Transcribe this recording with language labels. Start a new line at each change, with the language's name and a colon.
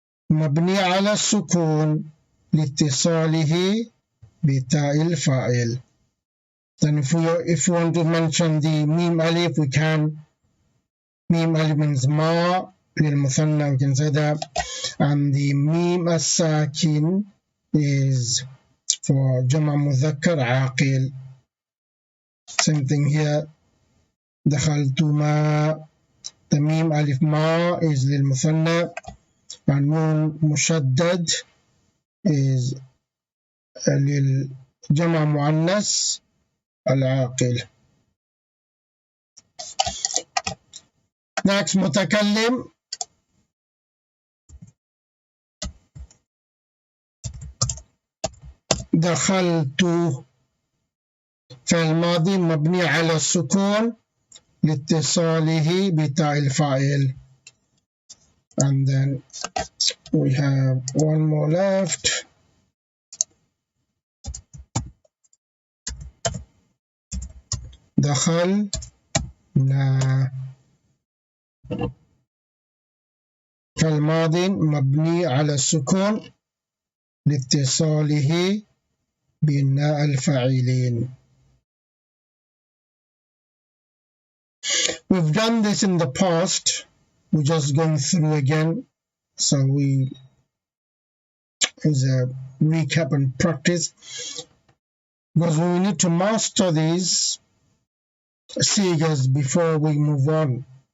Arabic: مبني على السكون لاتصاله بتاء الفاعل.
English: Then if we want to mention the mim alif, we can. Mim alif means ma للمثنى, we can say that. And the mim as-sakin is for jama mudhakkar aqil. Same thing here.
Arabic: دخلتما.
English: The mim alif ma is للمثنى, and nun mushaddad is
Arabic: للجمع مؤنث العاقل.
English: Next, متكلم.
Arabic: دخلت فعل ماضي مبني على السكون لاتصاله بتاء الفاعل.
English: And then we have one more left.
Arabic: دخلنا فالماضي مبني على السكون لاتصاله بناء الفاعلين.
English: We've done this in the past. We're just going through again, so as a recap and practice, because we need to master these sigas before we move on.